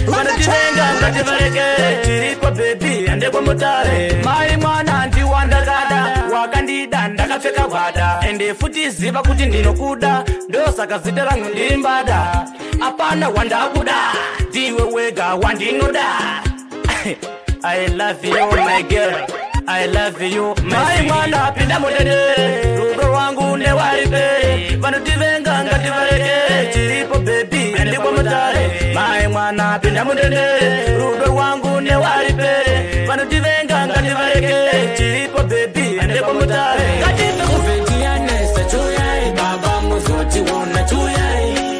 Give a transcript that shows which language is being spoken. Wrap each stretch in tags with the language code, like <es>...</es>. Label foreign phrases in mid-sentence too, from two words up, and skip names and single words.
<sn>Vanotivenga ngativarekere. Chiripo baby, andikwa mutare. Mai mwana ndiwandakada. Wakandida ndakapfeka gwada. Ende futi ziva kuti ndinokuda. Ndosaka zita rangu ndiri mbada. Apana wandakuda. Ndiwe wega wandinoda.</sn> <en>I love you, my girl. I love you, my</en> <sn>Mai mwana pinda mudendere. Rudo rwangu newari pere. Vanotivenga ngativareke. Chiripo baby, andikwa mutare. Mai mwana pinda mudendere. Rudo rwangu newari pere. Vanotivenga ngativareke. Chiripo baby, andikwa mutare. Ngatimbe kuvheti yanesa, chuyai baba muzotiona, chuyai.</sn>